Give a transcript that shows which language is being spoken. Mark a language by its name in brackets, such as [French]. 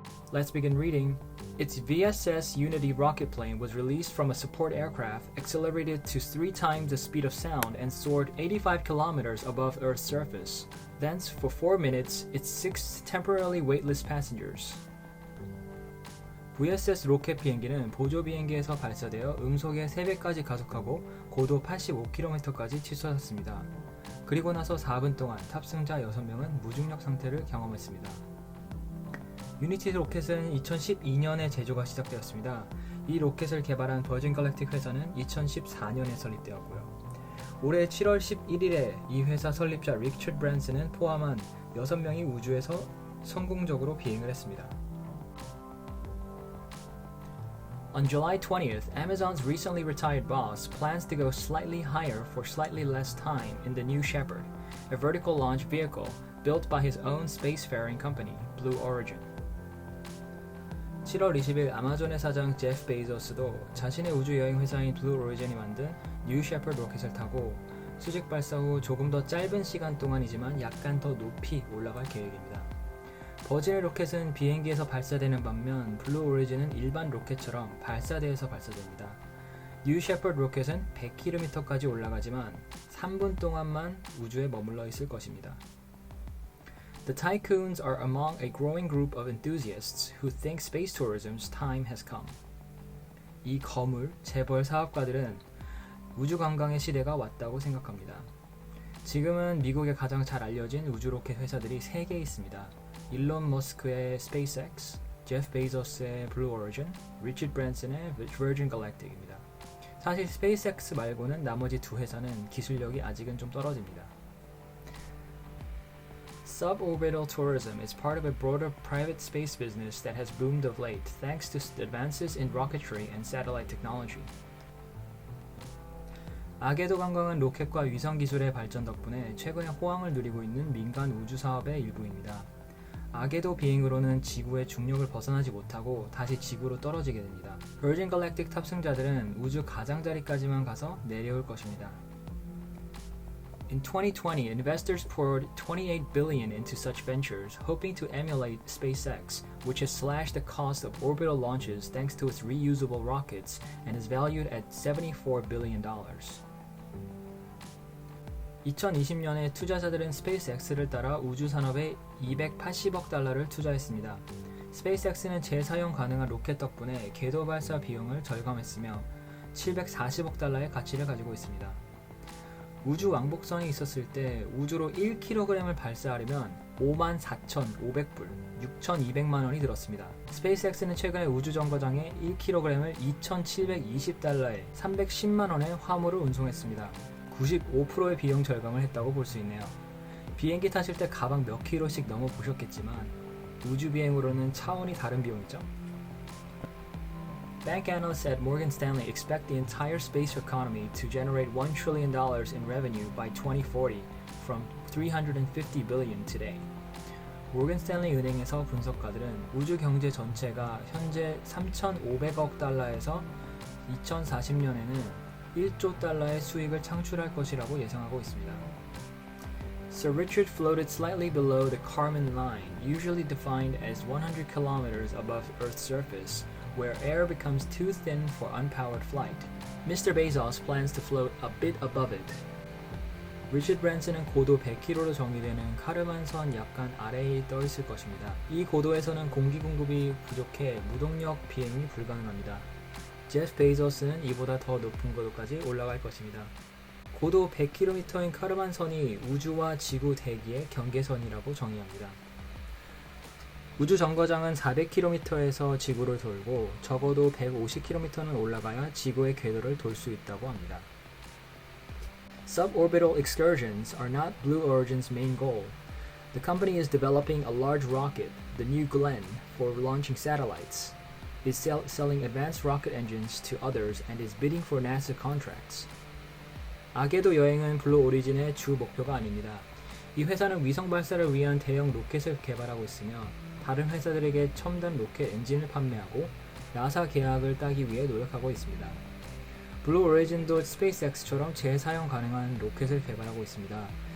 [English] Let's begin reading. Its VSS Unity rocket plane was released from a support aircraft, accelerated to 3 times the speed of sound, and soared 85 kilometers above Earth's surface. Thence, for 4 minutes, it sicced temporarily weightless passengers. [Korean] VSS 로켓 비행기는 보조 비행기에서 발사되어 음속의 3배까지 가속하고 고도 85km까지 치솟았습니다. 그리고 나서 4분 동안 탑승자 6명은 무중력 상태를 경험했습니다. 유니티 로켓은 2012년에 제조가 시작되었습니다. 이 로켓을 개발한 버진 갈랙틱 회사는 2014년에 설립되었고요. 올해 7월 11일에 이 회사 설립자 리처드 브랜슨은 포함한 6명이 우주에서 성공적으로 비행을 했습니다. [English] On July 20th, Amazon's recently retired boss plans to go slightly higher for slightly less time in the New Shepard, a vertical launch vehicle built by his own spacefaring company, Blue Origin. [Korean] 7월 20일 아마존의 사장 제프 베이조스도 자신의 우주여행 회사인 블루 오리진이 만든 뉴 셰퍼드 로켓을 타고 수직 발사 후 조금 더 짧은 시간 동안이지만 약간 더 높이 올라갈 계획입니다. 버진의 로켓은 비행기에서 발사되는 반면 블루 오리진은 일반 로켓처럼 발사대에서 발사됩니다. 뉴 셰퍼드 로켓은 100km까지 올라가지만 3분 동안만 우주에 머물러 있을 것입니다. [English] The tycoons are among a growing group of enthusiasts who think space tourism's time has come. [Korean] 이 거물, 재벌 사업가들은 우주 관광의 시대가 왔다고 생각합니다. 지금은 미국의 가장 잘 알려진 우주 로켓 회사들이 3개 있습니다. 일론 머스크의 SpaceX, 제프 베이조스의 Blue Origin, 리처드 브랜슨의 Virgin Galactic입니다. 사실 SpaceX 말고는 나머지 2 회사는 기술력이 아직은 좀 떨어집니다. [English] Suborbital tourism is part of a broader private space business that has boomed of late thanks to advances in rocketry and satellite technology. [Korean] 아게도 관광은 로켓과 위성 기술의 발전 덕분에 최근에 호황을 누리고 있는 민간 우주 사업의 일부입니다. 아게도 비행으로는 지구의 중력을 벗어나지 못하고 다시 지구로 떨어지게 됩니다. Virgin Galactic 탑승자들은 우주 가장자리까지만 가서 내려올 것입니다. [English] In 2020, investors poured $28 billion into such ventures, hoping to emulate SpaceX, which has slashed the cost of orbital launches thanks to its reusable rockets and is valued at $74 billion. [Korean] 2020년에 투자자들은 스페이스X를 따라 우주 산업에 280억 달러를 투자했습니다. 스페이스X는 재사용 가능한 로켓 덕분에 궤도 발사 비용을 절감했으며 740억 달러의 가치를 가지고 있습니다. 우주 왕복선이 있었을 때 우주로 1kg을 발사하려면 54,500불, 6,200만 원이 들었습니다. 스페이스X는 최근에 우주 정거장에 1kg을 2,720달러에 310만 원의 화물을 운송했습니다. 95%의 비용 절감을 했다고 볼 수 있네요. 비행기 타실 때 가방 몇 킬로씩 넘어 보셨겠지만 우주 비행으로는 차원이 다른 비용이죠. [English] Bank analysts at Morgan Stanley expect the entire space economy to generate $1 trillion in revenue by 2040 from $350 billion today. [Korean] 모건 스탠리 은행에서 분석가들은 우주 경제 전체가 현재 3,500억 달러에서 2040년에는 1조 달러의 수익을 창출할 것이라고 예상하고 있습니다. [English] Sir Richard floated slightly below the Kármán line, usually defined as 100 kilometers above Earth's surface, where air becomes too thin for unpowered flight. Mr. Bezos plans to float a bit above it. [Korean] 리처드 브랜슨은 고도 100km로 정의되는 카르만 선 약간 아래에 떠 있을 것입니다. 이 고도에서는 공기 공급이 부족해 무동력 비행이 불가능합니다. 제프 베이조스는 이보다 더 높은 고도까지 올라갈 것입니다. 고도 100km인 카르만 선이 우주와 지구 대기의 경계선이라고 정의합니다. 우주 정거장은 400km에서 지구를 돌고 적어도 150km는 올라가야 지구의 궤도를 돌 수 있다고 합니다. [English] Suborbital excursions are not Blue Origin's main goal. The company is developing a large rocket, the New Glenn, for launching satellites. It is selling advanced rocket engines to others and is bidding for NASA contracts. [Korean] 아게도 여행은 블루 오리진의 주 목표가 아닙니다. 이 회사는 위성 발사를 위한 대형 로켓을 개발하고 있으며 다른 회사들에게 첨단 로켓 엔진을 판매하고 나사 계약을 따기 위해 노력하고 있습니다. 블루 오리진도 스페이스X처럼 재사용 가능한 로켓을 개발하고 있습니다.